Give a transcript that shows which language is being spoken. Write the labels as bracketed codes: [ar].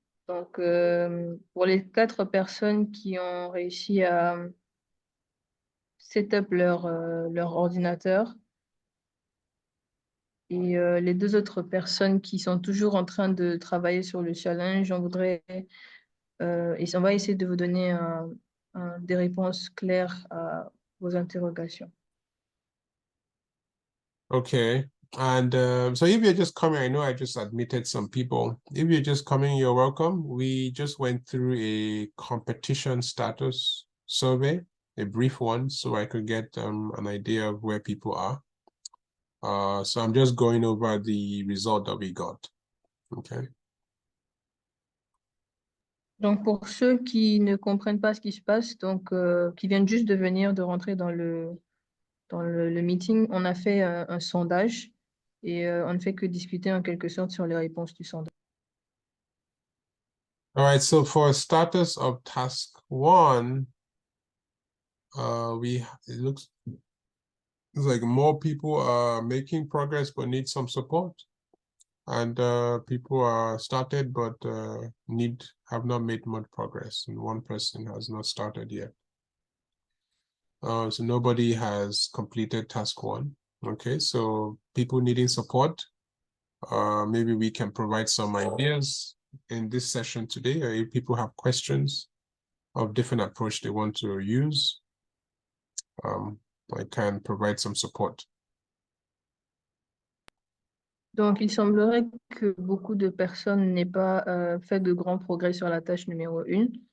[fr] Donc, pour les 4 personnes qui ont réussi à set up leur ordinateur et les 2 autres personnes qui sont toujours en train de travailler sur le challenge, on va essayer de vous donner des réponses claires à vos interrogations. [en] Okay. And so if you're just coming, I know I just admitted some people. If you're just coming, you're welcome. We just went through a competition status survey, a brief one, so I could get an idea of where people are. So I'm just going over the result that we got. Okay. [fr] Donc, pour ceux qui ne comprennent pas ce qui se passe, donc qui viennent juste de rentrer dans le meeting, on a fait un sondage et on ne fait que discuter en quelque sorte sur les réponses du sondage. [en] All right, so for status of task 1, it looks like more people are making progress but need some support. And people are started but have not made much progress, and one person has not started yet. So nobody has completed task 1. Okay, so people needing support. Maybe we can provide some ideas in this session today, or if people have questions of different approach they want to use, I can provide some support. [fr] Donc, il semblerait que beaucoup de personnes n'aient pas fait de grands progrès sur la tâche numéro 1.